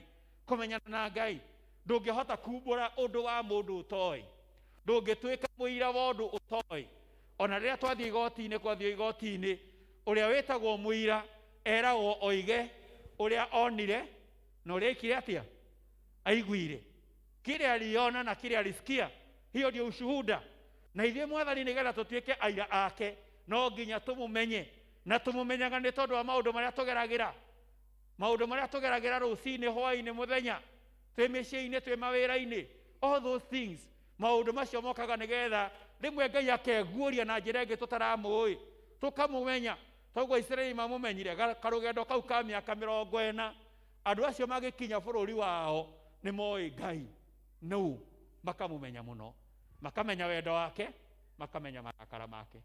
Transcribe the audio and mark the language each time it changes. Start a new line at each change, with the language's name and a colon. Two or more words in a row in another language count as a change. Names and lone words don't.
Kikuyu: Kũmenyana na Ngai, ndũngĩhota kumbũra ũndũ wa mũndũ ũtoĩ, ndũngĩtuĩka mũira wa ũndũ ũtoĩ. Ona rĩrĩa twathiĩ igoti-inĩ, ũrĩa wĩtagwo mũira eragwo oige ũrĩa onire na ũrĩa aikire atĩa, aiguire,
Swahili: kile aliona na kile alisikia. Hiyo ndio ushuhuda.
Kikuyu: Na ithuĩ Mwathani nĩgetha tũtuĩke aira ake no nginya tũmũmenye, na tũmũmenyaga nĩ tondũ wa maũndũ marĩa tũgeragĩra, maũndũ marĩa tũgeragĩra rũcinĩ, hwaĩ-inĩ, mũthenya, twĩ mĩciĩ-inĩ, twĩ mawĩra-inĩ,
English: all those things.
Kikuyu: Maũndũ macio mokaga nĩgetha rĩmwe Ngai akeguũria na njĩra ĩngĩ tũtaramũĩ, tũkamũmenya. Toguo Isiraeli mamũmenyire karũgendo kau ka mĩaka 40, andũ acio magĩkinya bũrũri wao nĩ moĩ Ngai nũũ, makamũmenya mũno, makamenya wendo wake, makamenya marakara make.